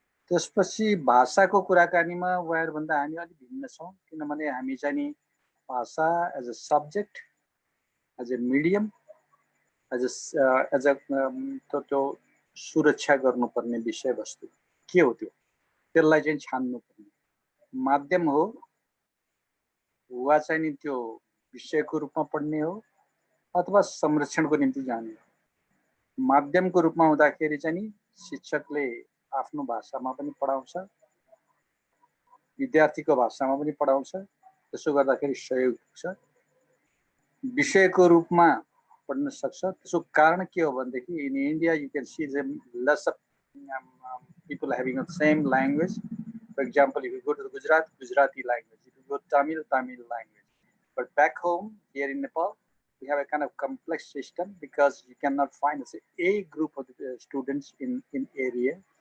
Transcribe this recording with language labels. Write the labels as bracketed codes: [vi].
[ne] त्यसपछि भाषाको कुराकानीमा उहाँहरूभन्दा हामी अलिक भिन्न छौँ, किनभने हामी चाहिँ नि भाषा [en] as a subject, as a medium, [ne] as a त्यो सुरक्षा गर्नुपर्ने विषयवस्तु के हो त्यसलाई चाहिँ छान्नुपर्ने माध्यम हो वा चाहिँ नि त्यो विषयको रूपमा पढ्ने हो अथवा संरक्षणको निम्ति जाने हो। माध्यमको रूपमा हुँदाखेरि चाहिँ नि शिक्षकले आफ्नो भाषामा पनि पढाउँछ, विद्यार्थीको भाषामा पनि पढाउँछ, त्यसो गर्दाखेरि सहयोग छ। विषयको रूपमा पढ्न सक्छ। त्यसको कारण के हो भनेदेखि [en] In India you can see less of people having the same language. For example, if you go to the Gujarati language. If you go to Tamil language. But back home, here in Nepal, we have a kind of complex system because you cannot find a group of the students in area.